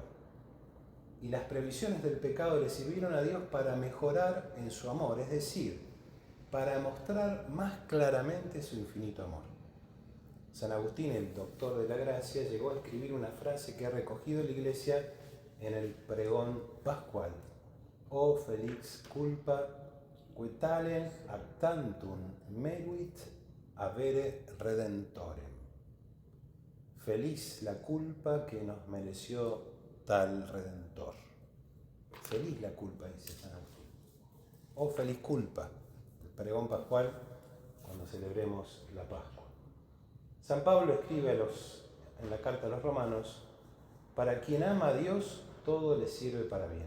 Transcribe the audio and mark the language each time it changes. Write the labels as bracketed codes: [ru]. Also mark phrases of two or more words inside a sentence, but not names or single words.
[es] Y las previsiones del pecado le sirvieron a Dios para mejorar en su amor, es decir, para mostrar más claramente su infinito amor. San Agustín, el doctor de la gracia, llegó a escribir una frase que ha recogido la Iglesia en el pregón pascual. [la] O felix culpa qui talem ad tantum meruit avere redentorem. [es] Feliz la culpa que nos mereció tal Redentor. Feliz la culpa, dice San Agustín. O feliz culpa, el pregón pascual, cuando celebremos la Pascua. San Pablo escribe en la carta a los Romanos, para quien ama a Dios, todo le sirve para bien.